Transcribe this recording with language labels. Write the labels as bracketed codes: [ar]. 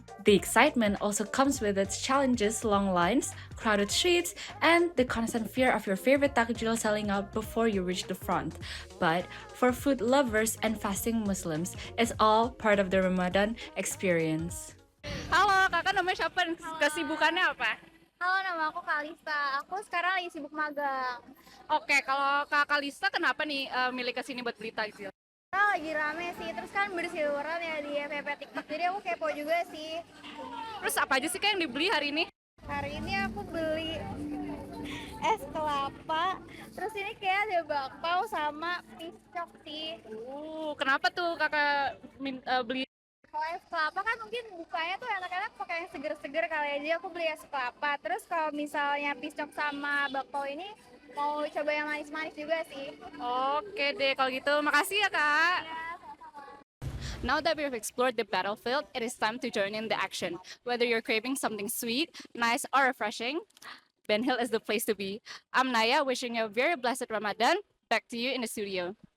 [en] The excitement also comes with its challenges, long lines, crowded streets, and the constant fear of your favorite takjil selling out before you reach the front. But for food lovers and fasting Muslims, it's all part of the Ramadan experience. [id] Halo, kakak namanya siapa? Kesibukannya apa? Halo, nama aku Kalista. Aku sekarang lagi sibuk magang. Oke, kalau Kak Kalista kenapa nih milih kesini buat beli takjil? Karena lagi rame sih, terus kan berseliweran ya di FYP TikTok, jadi aku kepo juga sih. Terus apa aja sih Kak yang dibeli hari ini? Hari ini aku beli es kelapa, terus ini kayak ada bakpao sama piscok sih. Kenapa tuh kakak beli? Kalau es kelapa kan mungkin bukanya tuh enak-enak pakai yang seger-seger kali aja, aku beli es kelapa. Terus kalau misalnya piscok sama bakpao ini mau coba yang manis-manis juga sih. Oke deh, kalau gitu makasih ya Kak. [en] Now that we've explored the battlefield, it is time to join in the action. Whether you're craving something sweet, nice, or refreshing, Ben Hill is the place to be. I'm Naya, wishing you a very blessed Ramadan. Back to you in the studio.